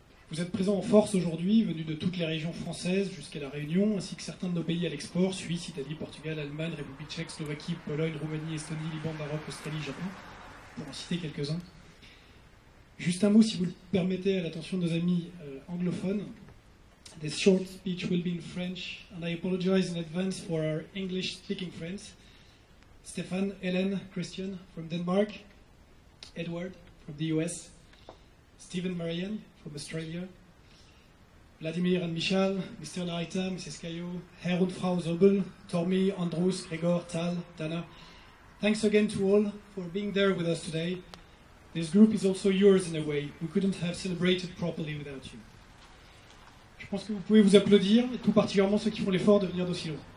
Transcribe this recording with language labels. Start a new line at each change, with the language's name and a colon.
French: Vous êtes présents en force aujourd'hui, venus de toutes les régions françaises jusqu'à la Réunion, ainsi que certains de nos pays à l'export, Suisse, Italie, Portugal, Allemagne, République tchèque, Slovaquie, Pologne, Roumanie, Estonie, Liban, Maroc, Australie, Japon, pour en citer quelques-uns. Juste un mot, si vous le permettez, à l'attention de nos amis anglophones.
English: This short speech will be in French, and I apologize in advance for our English-speaking friends. Stefan, Helen, Christian from Denmark, Edward from the US, Stephen, Marianne from Australia, Vladimir and Michal, Mr. Narita, Mrs. Caillot, Herr und Frau Zobel, Tommy, Andrus, Gregor, Tal, Dana. Thanks again to all for being there with us today. This group is also yours in a way. We couldn't have celebrated properly without you.
French: Je pense que vous pouvez vous applaudir, et tout particulièrement ceux qui font l'effort de venir d'aussi loin.